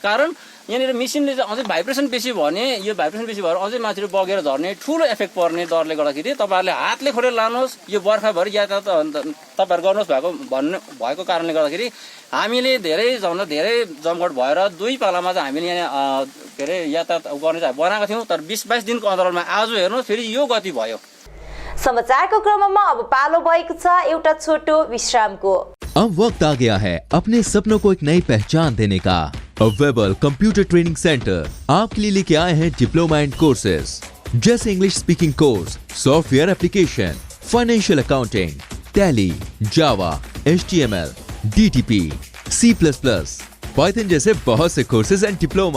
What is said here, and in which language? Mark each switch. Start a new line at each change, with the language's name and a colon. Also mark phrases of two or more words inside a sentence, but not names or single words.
Nepali: कारण यहाँनिर मिसिनले चाहिँ अझै भाइब्रेसन बेसी भयो भने यो भाइब्रेसन बेसी भएर अझै माथि बगेर झर्ने ठुलो इफेक्ट पर्ने डरले गर्दाखेरि तपाईँहरूले हातले खोलेर लानुहोस्, यो बर्खाभरि यातायात तपाईँहरू गर्नुहोस् भएको कारणले गर्दाखेरि हामीले धेरैभन्दा धेरै जमघट भएर 2 पालामा चाहिँ हामीले यहाँ के अरे यातायात गर्ने चाहिँ बनाएको थियौँ, तर 20-22 दिनको अन्तरालमा आज हेर्नुहोस् फेरि यो गति भयो। समाचारको क्रममा अब पालो भएको छ एउटा छोटो विश्रामको।
Hindi: अब वक्त आ गया है अपने सपनों को एक नई पहचान देने का। वेबल कंप्यूटर ट्रेनिंग सेंटर आपके लिए लेके आए हैं
English: diploma and courses
Hindi: जैसे
English: English speaking course, software application, financial accounting,
Hindi: टैली, जावा, HTML, DTP, C++, पाइथन जैसे बहुत से
English: courses and diploma.